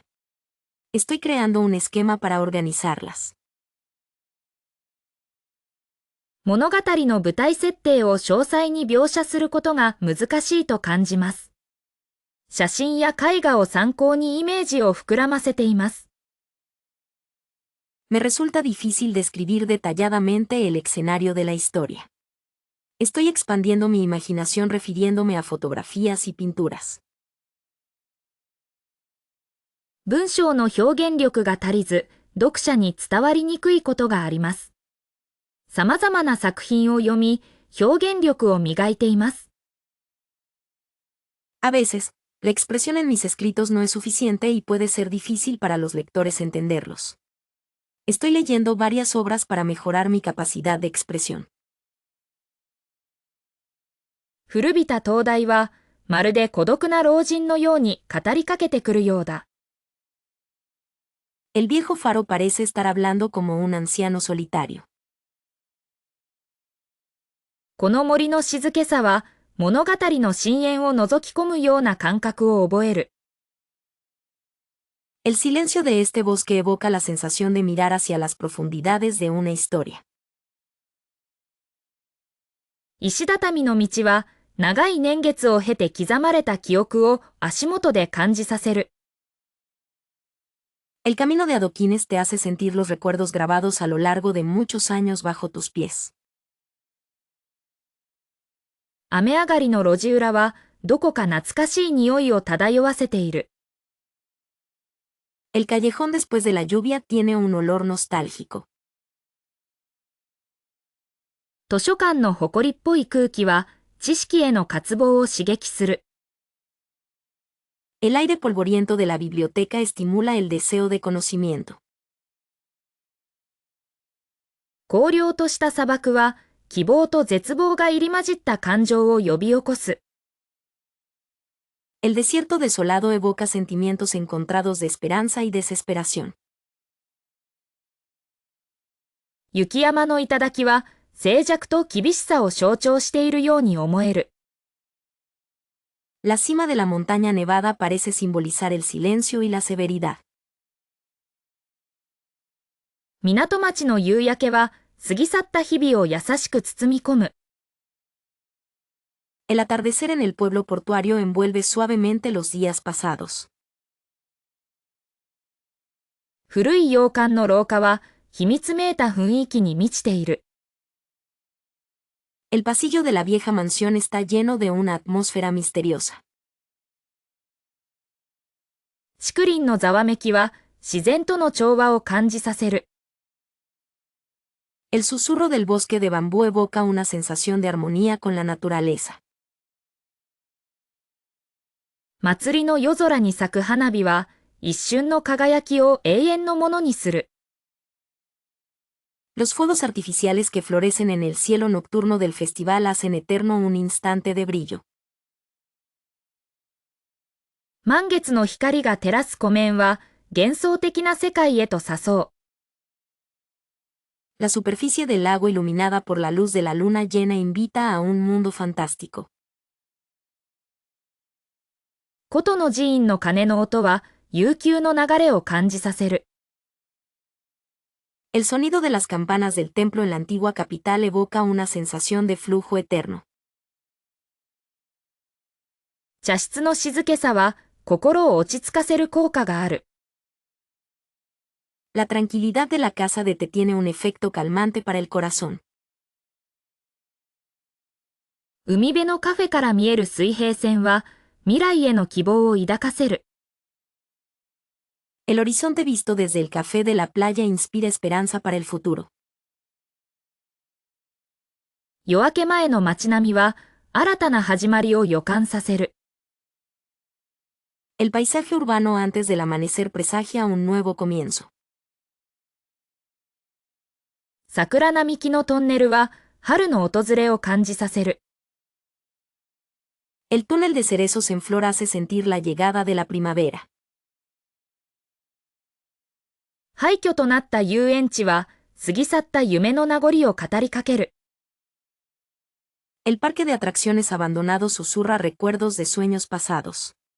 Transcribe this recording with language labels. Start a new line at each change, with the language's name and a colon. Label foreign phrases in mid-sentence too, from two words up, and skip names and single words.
Spanish: Estoy creando un esquema para organizarlas.
Japanese: 物語の舞台設定を詳細に描写することが難しいと感じます。写真や絵画を参考にイメージを膨らませています。
Spanish: Me resulta difícil describir detalladamente el escenario de la historia. Estoy expandiendo mi imaginación refiriéndome a fotografías y pinturas.
Japanese: 文章の表現力が足りず、読者に伝わりにくいことがあります。様々な作品を読み、表現力を磨いています。
Spanish: A veces, la expresión en mis escritos no es suficiente y puede ser difícil para los lectores entenderlos. Estoy leyendo varias obras para mejorar mi capacidad de expresión.
Japanese: 古びた灯台は、まるで孤独な老人のように語りかけてくるようだ。
Spanish: El viejo faro parece estar hablando como un anciano solitario.
Japanese: この森の静けさは、物語の深淵を覗き込むような感覚を覚える。
Spanish: El silencio de este bosque evoca la sensación de mirar hacia las profundidades de una historia.
Japanese: 石畳の道は、長い年月を経て刻まれた記憶を足元で感じさせる。
Spanish: El camino de adoquines te hace sentir los recuerdos grabados a lo largo de muchos años bajo tus pies.
Japanese: 雨上がりの路地裏は、どこか懐かしい匂いを漂わせている。
Spanish: El callejón después de la lluvia tiene un olor nostálgico.
Japanese: 図書館の埃っぽい空気は、知識への渇望を刺激する。
Spanish: El aire polvoriento de la biblioteca estimula el deseo de conocimiento.
Japanese: 荒涼とした砂漠は、希望と絶望が入り混じった感情を呼び起こす。
Spanish: El desierto desolado evoca sentimientos encontrados de esperanza y desesperación.
Japanese: 雪山の頂は、静寂と厳しさを象徴しているように思える。
Spanish: La cima de la montaña nevada parece simbolizar el silencio y la severidad.
Japanese: 港町の夕焼けは、過ぎ去った日々を優しく包み込む。
Spanish: El atardecer en el pueblo portuario envuelve suavemente los días pasados.
Japanese: 古い洋館の廊下は、秘密めいた雰囲気に満ちている。
Spanish: El pasillo de la vieja mansión está lleno de una atmósfera misteriosa.
Japanese: 竹林のざわめきは、自然との調和を感じさせる。
Spanish: El susurro del bosque de bambú evoca una sensación de armonía con la naturaleza.
Japanese: 祭りの夜空に咲く花火は、 一瞬の輝きを永遠のものにする。
Spanish: Los fuegos artificiales que florecen en el cielo nocturno del festival hacen eterno un instante de brillo.
Japanese: 満月の光が照らす湖面は幻想的な世界へと誘う。
Spanish: La superficie del lago iluminada por la luz de la luna llena invita a un mundo fantástico.
Japanese: 古都の寺院の鐘の音は悠久の流れを感じさせる。
Spanish: El sonido de las campanas del templo en la antigua capital evoca una sensación de flujo eterno.
Japanese: 茶室の静けさは心を落ち着かせる効果がある。
Spanish: La tranquilidad de la casa de té tiene un efecto calmante para el corazón.
Japanese: 海辺のカフェから見える水平線は未来への希望を抱かせる。
Spanish: El horizonte visto desde el café de la playa inspira esperanza para el futuro.
Japanese: 夜明け前の街並みは新たな始まりを予感させる。
Spanish: El paisaje urbano antes del amanecer presagia un nuevo comienzo.
Japanese: 桜並木のトンネルは春の訪れを感じさせる。
Spanish: El túnel de cerezos en flor hace sentir la llegada de la primavera.
Japanese: 廃墟となった遊園地は過ぎ去った夢の名残を語りかける。
Spanish: El parque de atracciones abandonado susurra recuerdos de sueños pasados.